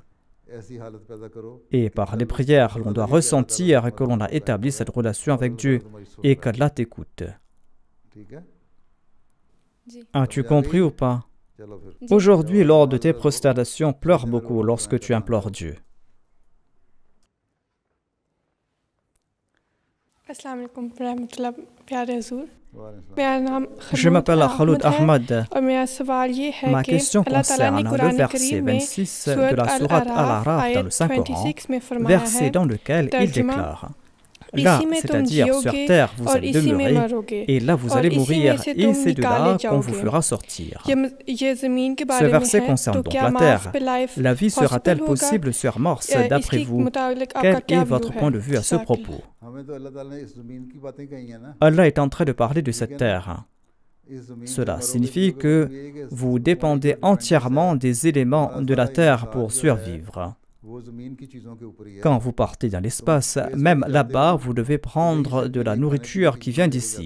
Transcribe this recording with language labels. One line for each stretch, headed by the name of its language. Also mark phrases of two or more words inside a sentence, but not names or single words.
French: Et par les prières, l'on doit ressentir que l'on a établi cette relation avec Dieu et qu'Allah t'écoute. As-tu compris ou pas? Aujourd'hui, lors de tes prosternations, pleure beaucoup lorsque tu implores Dieu.
Arabic: السلام عليكم رحمة الله
Urdu: پیارے حضور
French: Je m'appelle Khaloud Ahmad.
Urdu: اور میرا سوال یہ ہے
French: Ma
Urdu: कि
French: question
Urdu: اللہ تعالیٰ
French: concerne
Urdu: ने
French: le
Urdu: कुरान
French: verset
Urdu: کریم میں
French: 26 de la sourate Al-Araf dans le Saint-Coran,
Urdu: 26 میں فرمایا
French: verset
Urdu: है
French: dans lequel il
Urdu: तर्जुमा,
French: déclare Là,
Urdu: اسی میں تم
French: c'est-à-dire sur
Urdu: जियोगे
French: terre, vous
Urdu: और
French: allez
Urdu: اسی میں
French: demeurer,
Urdu: मरोगे
French: et là, vous
Urdu: और
French: allez
Urdu: اسی میں
French: mourir,
Urdu: से
French: et
Urdu: तुम
French: c'est de
Urdu: निकाले
French: là qu'on vous
Urdu: जाओगे।
French: fera sortir.
Urdu: یہ زمین کے
French: Ce
Urdu: بارے میں
French: verset
Urdu: है
French: concerne
Urdu: तो
French: donc
Urdu: क्या
French: la
Urdu: मार्स
French: terre.
Urdu: پہ لائف
French: La vie sera-t-elle
Urdu: پاسبل ہوگا
French: possible sur Mars, d'après
Urdu: इसके
French: vous?
Urdu: مطابق آپ کا
French: Quel
Urdu: क्या
French: est votre
Urdu: व्यू
French: point
Urdu: है
French: de vue à ce propos? Allah Allah est en train de parler de cette terre. Cela signifie que vous dépendez entièrement des éléments de la terre pour survivre. Quand vous partez dans l'espace, même là-bas, vous devez prendre de la nourriture qui vient d'ici.